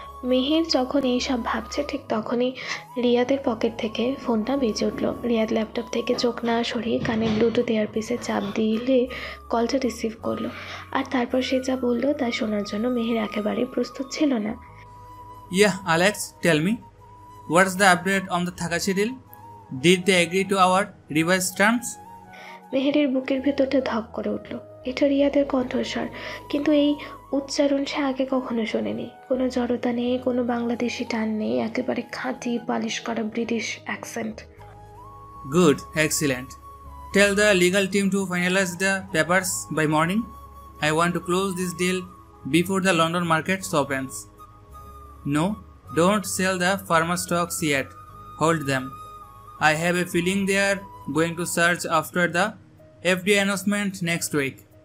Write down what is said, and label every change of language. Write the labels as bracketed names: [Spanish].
[Bangla] মেহের যখন এইসব ভাবছে ঠিক তখনই রিয়াদের পকেট থেকে ফোনটা বেজে উঠল। রিয়াদ ল্যাপটপ থেকে চোখ না সরিয়ে কানে ব্লুটুথ এয়ারপিসে চাপ দিলে কলটা রিসিভ করলো। আর তারপর সে যা বলল তা শোনার জন্য মেহের একেবারে প্রস্তুত ছিল না। [English] Yeah Alex, tell me. What's the update on the Thakashi deal? Did they agree to our revised terms? [Bangla] মেহেরের বুকের ভেতরটা ধক করে উঠল। এটা রিয়াদের কণ্ঠস্বর, কিন্তু এই উচ্চারণ সে আগে কখনো শোনেনি। কোনো জড়তা নেই, কোনো বাংলাদেশি টান নেই, একেবারে খাঁটি পালিশ করা British accent. [English] Good, excellent. Tell the legal team to finalize the papers by morning. I want to close this deal before the London market opens. No, don't sell the pharma stocks yet. Hold them. I have a feeling they are going to search after the FDA announcement next week.